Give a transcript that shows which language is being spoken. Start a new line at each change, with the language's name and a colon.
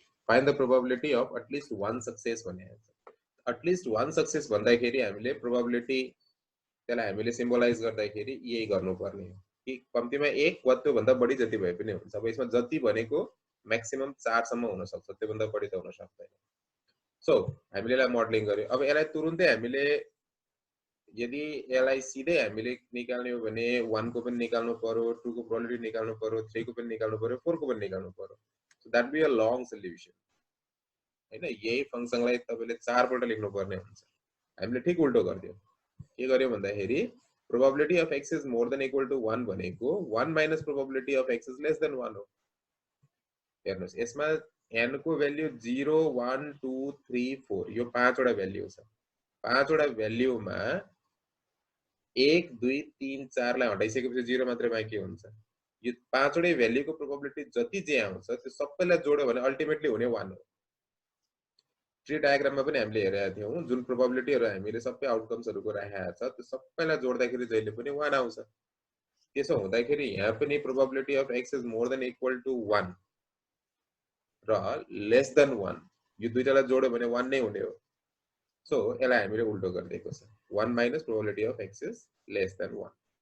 English: Find the probability of at least one success
Nepali: भनेको छ। At least वन success भन्दाखेरि हामीले प्रोबेबिलिटी त्यसलाई हामीले सिम्बलाइज गर्दाखेरि यही गर्नुपर्ने हो। कि कम्तीमा 1 वा त्योभन्दा बढी जति भए पनि हुन्छ। अब यसमा जति भनेको म्याक्सिमम 4 सम्म हुन सक्छ, त्योभन्दा बढी त हुन सक्दैन। सो हामीले यसलाई मोडलिङ गर्यो। अब यसलाई तुरुन्तै हामीले यदि यसलाई सिधै हामीले निकाल्ने हो भने 1 को पनि निकाल्नु पर्यो, 2 को प्रोबेबिलिटी निकाल्नु पर्यो, 3 को पनि निकाल्नु पर्यो, 4 को पनि निकाल्नु पर्यो।
English: so that be a long solution
Nepali: हैन। यही फंक्सनलाई तपाईले 4 पल्ट लेख्नु पर्ने हुन्छ। हामीले ठीक उल्टो गर्दियौ। के गर्यो भन्दाखेरि
English: probability of x is more than equal to 1
Nepali: भनेको
English: 1 minus probability of x is less than 1
Nepali: हो। हेर्नुस् यसमा n को भ्यालु 0 1 2 3 4 यो 5 वटा भ्यालु छ। 5 वटा भ्यालुमा 1 2 3 4 लाई हटाइसकेपछि 0 मात्र बाँकी हुन्छ। यो 5 वटै भ्यालुको प्रोबेबिलिटी जति जे आउँछ त्यो सबैलाई जोड्यो भने अल्टिमेटली हुने 1 हो। ट्री डायग्राममा पनि हामीले हेरेका थियौं, जुन प्रोबेबिलिटीहरु हामीले सबै आउटकम्सहरुको राखेका छ त्यो सबैलाई जोड्दाखेरि जहिले पनि 1 आउँछ। त्यसो हुँदाखेरि यहाँ पनि
English: probability of x is more than equal to 1
Nepali: र लेस देन 1 यो दुईटालाई जोड्यो भने 1 नै हुने हो। सो यसलाई हामीले उल्टो गरिदिएको छ।
English: 1 minus probability of x is less than 1।